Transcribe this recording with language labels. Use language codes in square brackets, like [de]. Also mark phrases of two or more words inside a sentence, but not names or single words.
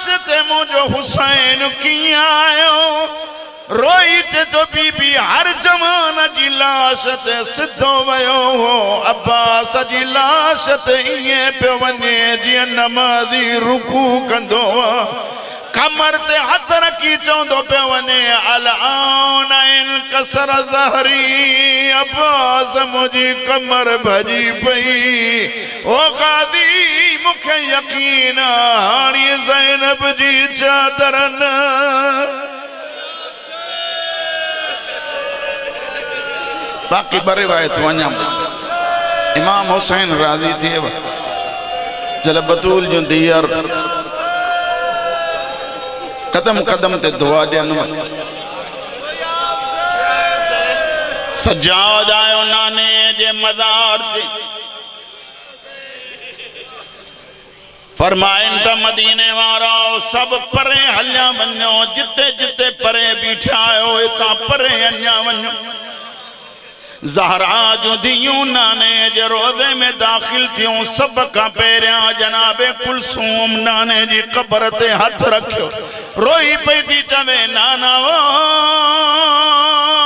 [sd] ते मुझो हुसैन किया आयो रोई ते तो बीबी हर जवान जी लाश ते सिद्धो वयो हो अब्बास जी लाश ते इए पे वने जी नमाजी रुकू कंदो कमर ते हथ रखी चौंदो पे वने [ar] الآن انكسر ظهري [sd] अब्बास मुझी कमर भजी पई ओ गादी मुखे यकीन हाणी ज़ैनब जी चादरन बाकी बर रिवायत वञा इमाम हुसैन राज़ी थे जल बतूल जो दीयर कदम कदम ते दुआ ॾियन सजाद आयो नाने जे मज़ार ते फरमाइन त मदीने वारा सब परे हलिया वञो जिते जिते परे बीठा आयो इतां परे अञा वञो ज़हरा जो दियूं नाने जे रोज़े में दाखिल थियूं सब का पहिरियां जनाबे कुलसूम नाने जी कब्र ते हथ रखियो रोई पई थी चवे नाना वो